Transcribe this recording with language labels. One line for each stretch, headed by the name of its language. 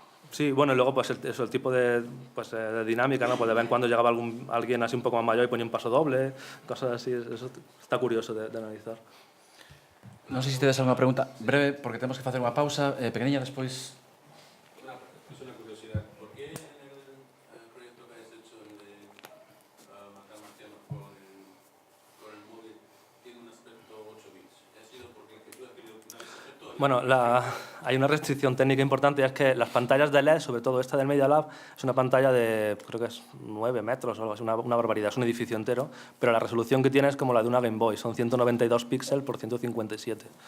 Spanish: Sí, bueno, y luego pues el tipo de dinámica, ¿no? Pues de vez en cuando llegaba alguien así un poco más mayor y ponía un paso doble, cosas así, eso está curioso de analizar.
Galician: Non sei se tedes alguna pregunta breve, porque temos que facer unha pausa pequeniña despois.
Spanish: Es una curiosidad. ¿Por qué en el proyecto que habéis hecho, el de matar marcianos con el móvil, tiene un aspecto 8 bits? ¿Ha sido porque el que tú has querido una vez aspecto? Bueno, hay una restricción técnica importante, y es que las pantallas de LED, sobre todo esta del Media Lab, es una pantalla de, creo que es 9 metros o algo así, una barbaridad, es un edificio entero, pero la resolución que tiene es como la de una Game Boy, son 192 píxeles por 157.